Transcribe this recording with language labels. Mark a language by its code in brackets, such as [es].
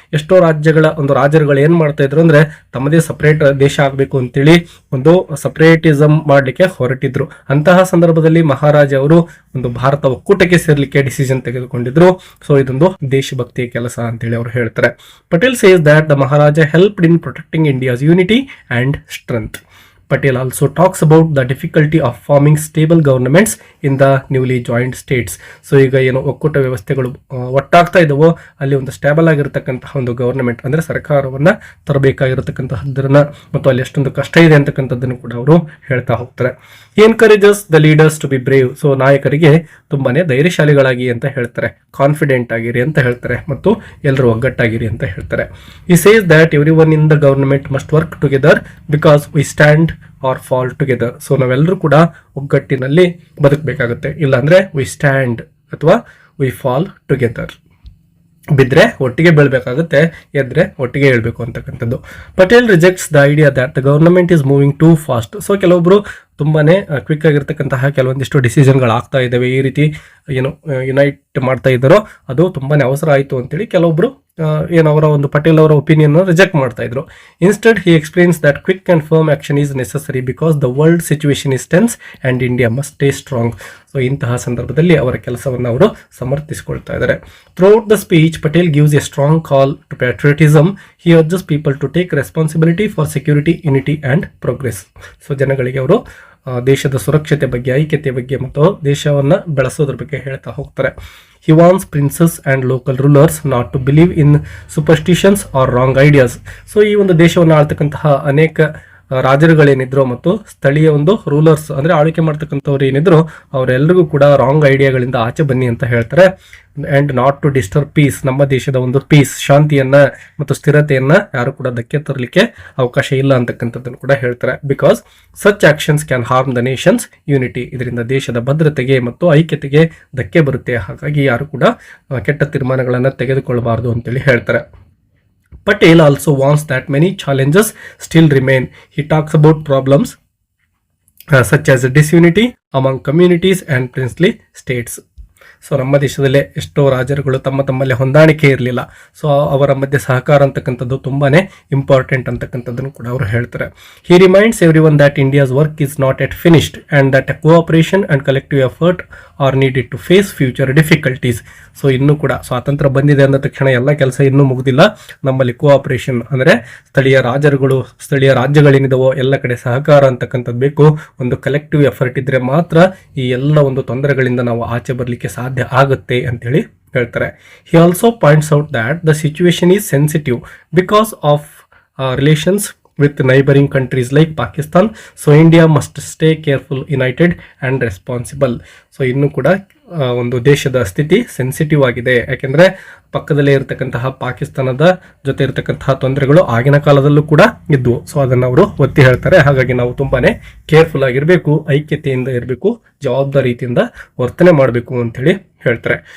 [kn] ಎಷ್ಟೋ ರಾಜರುಗಳು ಏನ್ ಮಾಡ್ತಾ ಇದ್ರು ಅಂದ್ರೆ ತಮ್ಮದೇ ಸಪರೇಟ್ ದೇಶ ಆಗಬೇಕು ಅಂತೇಳಿ ಒಂದು ಸಪರೇಟಿಸಮ್ ಮಾಡ್ಲಿಕ್ಕೆ ಹೊರಟಿದ್ರು. ಅಂತಹ ಸಂದರ್ಭದಲ್ಲಿ ಮಹಾರಾಜ ಅವರು ಒಂದು ಭಾರತ ಒಕ್ಕೂಟಕ್ಕೆ ಸೇರ್ಲಿಕ್ಕೆ ಡಿಸಿಷನ್ ತೆಗೆದುಕೊಂಡಿದ್ರು. ಸೊ ಇದೊಂದು ದೇಶಭಕ್ತಿಯ ಕೆಲಸ ಅಂತೇಳಿ ಅವರು ಹೇಳ್ತಾರೆ. [en] Patel says that the maharaja helped in protecting India's unity and strength. Patel also talks about the difficulty of forming stable governments in the newly joined states. [kn] So ಈಗ ಏನು ಒಕ್ಕೂಟ ವ್ಯವಸ್ಥೆಗಳು ಒಟ್ಟಾಗ್ತಾ ಇದಾವೋ ಅಲ್ಲಿ ಒಂದು ಸ್ಟೇಬಲ್ ಆಗಿರತಕ್ಕಂತಹ ಒಂದು ಗವರ್ನಮೆಂಟ್ ಅಂದ್ರೆ ಸರ್ಕಾರವನ್ನ ತರಬೇಕಾಗಿರತಕ್ಕಂತಹದ್ದನ್ನ ಮತ್ತು ಅಲ್ಲಿ ಎಷ್ಟೊಂದು ಕಷ್ಟ ಇದೆ ಅಂತಕ್ಕಂಥದ್ದನ್ನು ಕೂಡ ಅವರು ಹೇಳ್ತಾ ಹೋಗ್ತಾರೆ. [en] He encourages the leaders to be brave. [kn] So ನಾಯಕರಿಗೆ ತುಂಬಾನೇ ಧೈರ್ಯಶಾಲಿಗಳಾಗಿ ಅಂತ ಹೇಳ್ತಾರೆ. ಕಾನ್ಫಿಡೆಂಟ್ ಆಗಿರಿ ಅಂತ ಹೇಳ್ತಾರೆ ಮತ್ತು ಎಲ್ಲರೂ ಒಗ್ಗಟ್ಟಾಗಿರಿ ಅಂತ ಹೇಳ್ತಾರೆ. [en] ಈ says that every one in the government must work together because we stand or fall together. [kn] So ನಾವೆಲ್ಲರೂ ಕೂಡ ಒಗ್ಗಟ್ಟಿನಲ್ಲಿ ಬದುಕಬೇಕಾಗುತ್ತೆ, ಇಲ್ಲಾಂದ್ರೆ [en] we stand [kn] ಅಥವಾ [en] We fall together. [kn] ಬಿದ್ದರೆ ಒಟ್ಟಿಗೆ ಬೀಳಬೇಕಾಗುತ್ತೆ, ಎದ್ರೆ ಒಟ್ಟಿಗೆ ಹೇಳ್ಬೇಕು ಅಂತಕ್ಕಂಥದ್ದು. [en] Patel rejects the idea that the government is moving too fast. [kn] So ಕೆಲವೊಬ್ರು ತುಂಬಾನೇ ಕ್ವಿಕ್ ಆಗಿರ್ತಕ್ಕಂತಹ ಕೆಲವೊಂದಿಷ್ಟು ಡಿಸಿಷನ್ಗಳಾಗ್ತಾ ಇದ್ದಾವೆ, ಈ ರೀತಿ ಏನು ಯುನೈಟ್ ಮಾಡ್ತಾ ಇದ್ದಾರೋ ಅದು ತುಂಬಾನೇ ಅವಸರ ಆಯಿತು ಅಂತೇಳಿ ಕೆಲವೊಬ್ರು ಅವರ ಒಂದು ಪಟೇಲ್ ಅವರ ಒಪಿನಿಯನ್ ರಿಜೆಕ್ಟ್ ಮಾಡ್ತಾ ಇದ್ರು. [en] Instead he explains that quick and firm action is necessary because the world situation is tense and India must stay strong. [kn] So ಇಂತಹ ಸಂದರ್ಭದಲ್ಲಿ ಅವರ ಕೆಲಸವನ್ನು ಅವರು ಸಮರ್ಥಿಸಿಕೊಳ್ತಾ ಇದ್ದಾರೆ. [en] Throughout the speech Patel gives a strong call to patriotism. He urges people to take responsibility for security, unity and progress. [kn] So ಜನಗಳಿಗೆ ಅವರು ದೇಶದ ಸುರಕ್ಷತೆ ಬಗ್ಗೆ, ಐಕ್ಯತೆ ಬಗ್ಗೆ ಮತ್ತು ದೇಶವನ್ನು ಬೆಳೆಸೋದ್ರ ಬಗ್ಗೆ ಹೇಳ್ತಾ ಹೋಗ್ತಾರೆ. [en] He wants princes and local rulers not to believe in superstitions or wrong ideas. [kn] So ಈ ಒಂದು ದೇಶವನ್ನು ಆಳ್ತಕ್ಕಂತಹ ಅನೇಕ ರಾಜರುಗಳೇನಿದ್ರು ಮತ್ತು ಸ್ಥಳೀಯ ಒಂದು ರೂಲರ್ಸ್ ಅಂದ್ರೆ ಆಳ್ವಿಕೆ ಮಾಡ್ತಕ್ಕಂಥವ್ರು ಏನಿದ್ರು ಅವರೆಲ್ಲರಿಗೂ ಕೂಡ ರಾಂಗ್ ಐಡಿಯಾಗಳಿಂದ ಆಚೆ ಬನ್ನಿ ಅಂತ ಹೇಳ್ತಾರೆ. [en] and not to disturb peace, [kn] ನಮ್ಮ ದೇಶದ ಒಂದು ಪೀಸ್, ಶಾಂತಿಯನ್ನ ಮತ್ತು ಸ್ಥಿರತೆಯನ್ನ ಯಾರು ಕೂಡ ಧಕ್ಕೆ ತರಲಿಕ್ಕೆ ಅವಕಾಶ ಇಲ್ಲ ಅಂತಕ್ಕಂಥದ್ದನ್ನು ಕೂಡ ಹೇಳ್ತಾರೆ. [en] Because such actions can harm the nation's unity. [kn] ಇದರಿಂದ ದೇಶದ ಭದ್ರತೆಗೆ ಮತ್ತು ಐಕ್ಯತೆಗೆ ಧಕ್ಕೆ ಬರುತ್ತೆ, ಹಾಗಾಗಿ ಯಾರು ಕೂಡ ಕೆಟ್ಟ ತೀರ್ಮಾನಗಳನ್ನು ತೆಗೆದುಕೊಳ್ಳಬಾರದು ಅಂತೇಳಿ ಹೇಳ್ತಾರೆ. [en] Patel also wants that many challenges still remain. He talks about problems such as disunity among communities and princely states. [kn] So ನಮ್ಮ ದೇಶದಲ್ಲೇ ಎಷ್ಟೋ ರಾಜರುಗಳು ತಮ್ಮಲ್ಲಿ ಹೊಂದಾಣಿಕೆ ಇರಲಿಲ್ಲ. ಸೊ ಅವರ ಮಧ್ಯೆ ಸಹಕಾರ ಅಂತಕ್ಕಂಥದ್ದು ತುಂಬಾನೇ ಇಂಪಾರ್ಟೆಂಟ್ ಅಂತಕ್ಕಂಥದ್ದನ್ನು ಕೂಡ ಅವರು ಹೇಳ್ತಾರೆ. [en] He reminds every one that India's work is not yet finished and that a cooperation and collective effort are needed to face future difficulties. [kn] So ಇನ್ನೂ ಕೂಡ ಸ್ವಾತಂತ್ರ್ಯ ಬಂದಿದೆ ಅಂದ ತಕ್ಷಣ ಎಲ್ಲ ಕೆಲಸ ಇನ್ನೂ ಮುಗಿದಿಲ್ಲ. ನಮ್ಮಲ್ಲಿ ಕೋಆಪರೇಷನ್ ಅಂದರೆ ಸ್ಥಳೀಯ ರಾಜರುಗಳು, ಸ್ಥಳೀಯ ರಾಜ್ಯಗಳೇನಿದಾವೋ ಎಲ್ಲ ಕಡೆ ಸಹಕಾರ ಅಂತಕ್ಕಂಥದ್ದು ಬೇಕು. ಒಂದು ಕಲೆಕ್ಟಿವ್ ಎಫರ್ಟ್ ಇದ್ರೆ ಮಾತ್ರ ಈ ಎಲ್ಲ ಒಂದು ತೊಂದರೆಗಳಿಂದ ನಾವು ಆಚೆ ಬರಲಿಕ್ಕೆ ಸಾಧ್ಯ ಆಗುತ್ತೆ ಅಂತೇಳಿ ಹೇಳ್ತಾರೆ. [en] He also points out that the situation is sensitive because of relations with neighboring countries like Pakistan. So India must stay careful, united and responsible. [kn] So ಇನ್ನೂ ಕೂಡ ಒಂದು ದೇಶದ ಸ್ಥಿತಿ ಸೆನ್ಸಿಟಿವ್ ಆಗಿದೆ, ಯಾಕೆಂದ್ರೆ ಪಕ್ಕದಲ್ಲೇ ಇರತಕ್ಕಂತಹ ಪಾಕಿಸ್ತಾನದ ಜೊತೆ ಇರತಕ್ಕಂತಹ ತೊಂದರೆಗಳು ಆಗಿನ ಕಾಲದಲ್ಲೂ ಕೂಡ ಇದ್ವು. ಸೊ ಅದನ್ನು ಅವರು ಒತ್ತಿ ಹೇಳ್ತಾರೆ. ಹಾಗಾಗಿ ನಾವು ತುಂಬಾನೇ ಕೇರ್ಫುಲ್ ಆಗಿರಬೇಕು, ಐಕ್ಯತೆಯಿಂದ ಇರಬೇಕು, ಜವಾಬ್ದಾರಿಯಿಂದ ವರ್ತನೆ ಮಾಡಬೇಕು ಅಂತ ಹೇಳಿ ಹೇಳ್ತಾರೆ.